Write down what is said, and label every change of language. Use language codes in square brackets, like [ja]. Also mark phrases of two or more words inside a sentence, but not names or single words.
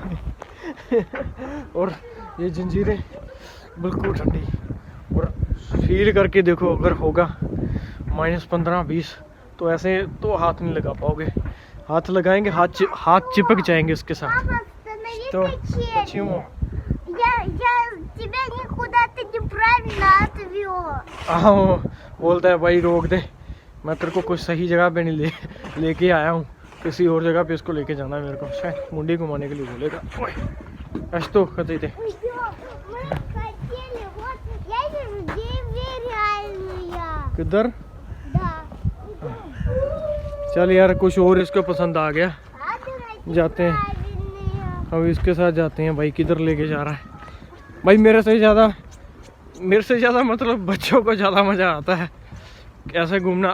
[hi] और ये जंजीरें बिल्कुल ठंडी, और फील करके देखो, अगर होगा -15-20 तो ऐसे तो हाथ नहीं लगा पाओगे। हाथ लगाएंगे हाथ चिपक जाएंगे इसके साथ। तो अच्छी हूँ [ru] тебя никуда-то неправильно отвёл. [hi] हाँ, बोलता है भाई रोक दे, मैं तेरे को कुछ सही जगह पे नहीं लेके आया हूँ, किसी और जगह पे इसको लेके जाना है मेरे को, शायद मुंडी घुमाने के लिए बोलेगा। ऐसे तो कहते थे। [ru] Мы хотели, вот, я вижу деревья реальные. [hi] किधर? [ru] Да. [hi] चल यार, कुछ और इसको पसंद आ गया, जाते हैं [ru] Правильные. [hi] अब इसके साथ जाते हैं। भाई किधर लेके जा रहा है भाई? मेरे से ज़्यादा मतलब बच्चों को ज़्यादा मज़ा आता है ऐसे घूमना।